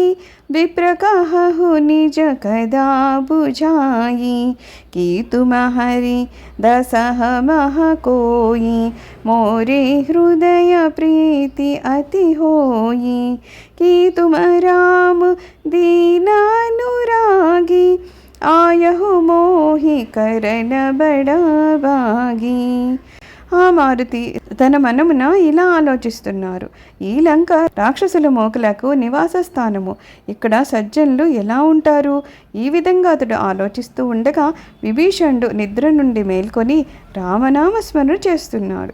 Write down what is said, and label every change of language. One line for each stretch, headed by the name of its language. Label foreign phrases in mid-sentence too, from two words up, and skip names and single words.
Awadhi: विप्र कहु निज कदा बुझाई कि तुम हरि दसह मह कोई मोरे हृदय प्रीति अति होई कि तुम राम दीनानुरागी आयहु मोहि करन बड़भागी.
Telugu: ఆ మారుతి తన మనమున ఇలా ఆలోచిస్తున్నారు. ఈ లంక రాక్షసుల మోకలకు నివాస స్థానము. ఇక్కడ సజ్జనులు ఎలా ఉంటారు? ఈ విధంగా అతడు ఆలోచిస్తూ ఉండగా విభీషణుడు నిద్ర నుండి మేల్కొని రామనామ స్మరణ చేస్తున్నాడు.